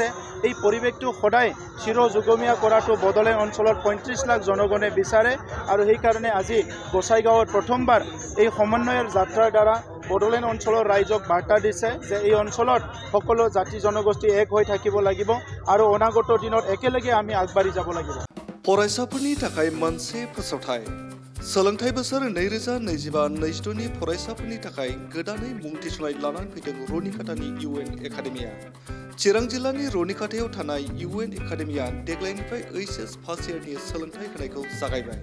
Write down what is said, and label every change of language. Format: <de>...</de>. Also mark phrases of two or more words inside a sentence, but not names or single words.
<as>এই পৰিৱেশটো সদায় চিৰযুগমীয়া কৰাটো বড়োলেণ্ড অঞ্চলত ৩৫ লাখ জনগণে বিচাৰে আৰু সেইকাৰণে আজি গোসাইগাঁৱত প্ৰথমবাৰ এই সমন্বয়ৰ যাত্ৰাৰ দ্বাৰা বড়োলেণ্ড অঞ্চলৰ ৰাইজক বাৰ্তা দিছে যে এই অঞ্চলত সকলো জাতি জনগোষ্ঠী এক হৈ থাকিব লাগিব আৰু অনাগত দিনত একেলগে আমি আগবাঢ়ি যাব লাগিব।</as> <brx>फरायसाफोरनि थाखाय मोनसे फोसावथाय सोलोंथाइ बोसोर 2025-26 नि फरायसाफोरनि थाखाय गोदानै मुं थिसननाय लानानै फैदों रनिकाटानि UN एकाडेमिया। चिरां जिल्लानि रनिकाटायाव थानाय UN एकाडेमिया देग्लायनिफ्राय</brx> <en>HS first year</en> <brx>सोलोंथाइ होनायखौ जागायबाय।</brx>